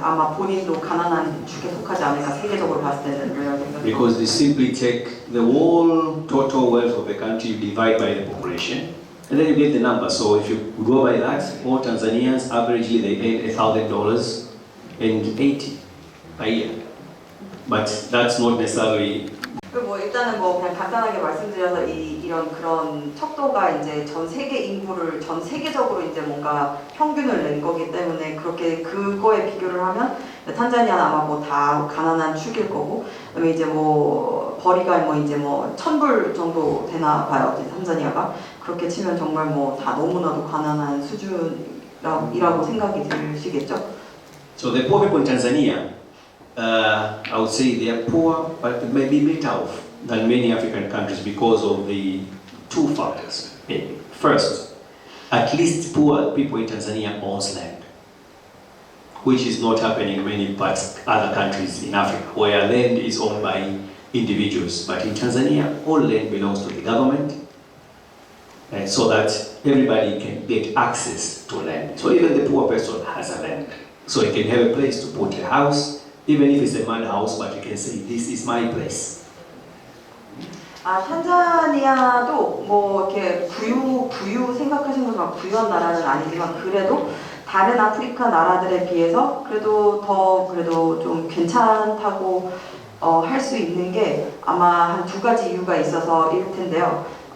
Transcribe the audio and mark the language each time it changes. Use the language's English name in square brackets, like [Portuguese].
[Korean] 아마 본인도 가난한 축에 속하지 않을까 세계적으로 봤을 때는 그런 생각이. [English] Because they simply take the whole total wealth of the country, you divide by the population, and then you get the number. So if you go by that, all Tanzanians averagely they earn $1,000 and 80 a year. But that's not necessarily. [Korean] 뭐 일단은 뭐 그냥 간단하게 말씀드려서 이런 그런 척도가 이제 전 세계 인구를 전 세계적으로 이제 뭔가 평균을 낸 거기 때문에 그렇게 그거에 비교를 하면 탄자니아는 아마 뭐 다 가난한 축일 거고 그다음에 이제 뭐 벌이가 뭐 이제 뭐 1,000불 정도 되나 봐요. 이제 탄자니아가 그렇게 치면 정말 뭐 다 너무나도 가난한 수준이라고 생각이 드시겠죠? [English] So the poor people in Tanzania, I would say they are poor, but maybe better off than many African countries because of the two factors. First, at least poor people in Tanzania own land, which is not happening in many parts, other countries in Africa, where land is owned by individuals. But in Tanzania, all land belongs to the government, and so that everybody can get access to land. So even the poor person has a land, so he can have a place to put a house. Even if it's a mud house, but you can say, this is my place. [Korean] 탄자니아도 뭐 이렇게 부유 생각하시는 것처럼 부유한 나라는 아니지만 그래도 다른 아프리카 나라들에 비해서 그래도 좀 괜찮다고 할 수 있는 게 아마 한 두 가지 이유가 있어서일 텐데요.